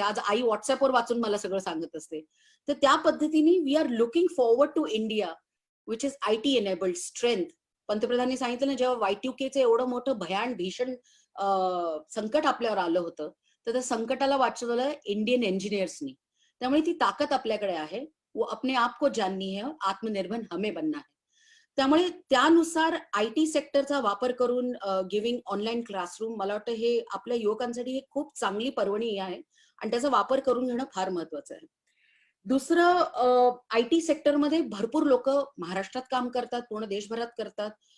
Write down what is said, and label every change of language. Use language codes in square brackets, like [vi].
[mr] आज आई व्हॉट्सअपवर वाचून मला सगळं सांगत असते. तर त्या पद्धतीने [en] We are looking forward to India which is IT enabled strength. [mr] पंतप्रधानांनी सांगितलं ना, जेव्हा Y2Kचं एवढं मोठं भीषण संकट आपल्यावर आलं होतं, तर त्या संकटाला वाचवलं इंडियन इंजिनियर्सनी. त्यामुळे ती ताकद आपल्याकडे आहे. [hi] वो अपने आप को जाननी है, आत्मनिर्भर हमें बनना है. [mr] त्यामुळे त्यानुसार IT सेक्टरचा वापर करून [en] giving online classroom, [mr] मला वाटतं हे आपल्या युवकांसाठी हे खूप चांगली पर्वणी आहे आणि त्याचा वापर करून घेणं फार महत्वाचं आहे. दुसरं, IT सेक्टरमध्ये भरपूर लोक महाराष्ट्रात काम करतात, पूर्ण देशभरात करतात.